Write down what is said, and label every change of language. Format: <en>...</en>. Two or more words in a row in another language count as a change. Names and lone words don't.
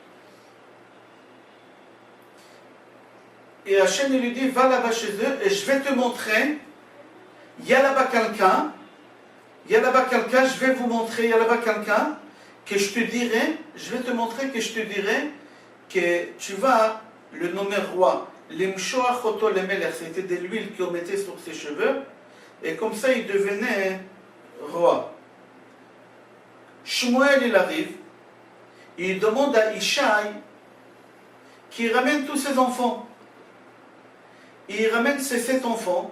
<fr>Et Hachem lui dit, va là-bas chez eux et je vais te montrer, il y a là-bas quelqu'un, je vais vous montrer, il y a là-bas quelqu'un, que je te dirai, je vais te montrer que je te dirai que tu vas le nommer roi.</fr> <he>למשוח אותו למלך,</he> <fr>c'était de l'huile qu'on mettait sur ses cheveux, et comme ça il devenait roi. Shmuel il arrive, il demande à Ishaï qu'il ramène tous ses enfants. Il ramène ses 7 enfants.</fr>